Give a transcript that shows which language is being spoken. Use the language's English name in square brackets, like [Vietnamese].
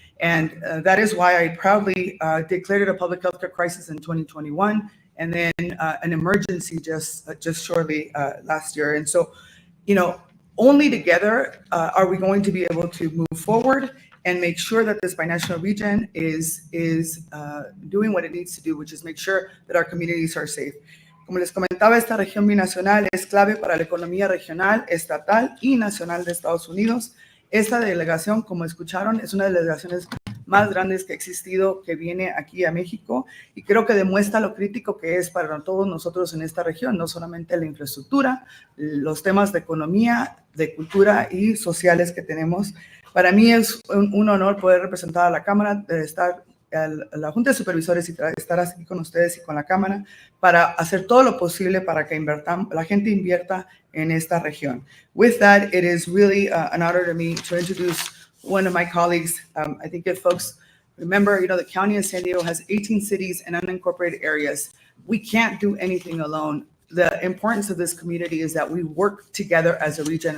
[English] And that is why I proudly declared it a public health care crisis in 2021, and then an emergency just shortly last year. And so, only together are we going to be able to move forward and make sure that this binational region is doing what it needs to do, which is make sure that our communities are safe. [Spanish] Como les comentaba, esta región binacional es clave para la economía regional, estatal y nacional de Estados Unidos. Esta delegación, como escucharon, es una de las delegaciones más grandes que ha existido, que viene aquí a México, y creo que demuestra lo crítico que es para todos nosotros en esta región, no solamente la infraestructura, los temas de economía, de cultura y sociales que tenemos. Para mí es un honor poder representar a la Cámara, de estar a la Junta de Supervisores y estar aquí con ustedes y con la Cámara para hacer todo lo posible para que la gente invierta en esta región. [English] With that, it is really an honor to me to introduce one of my colleagues. I think if folks remember, the county of San Diego has 18 cities and unincorporated areas. We can't do anything alone. The importance of this community is that we work together as a region.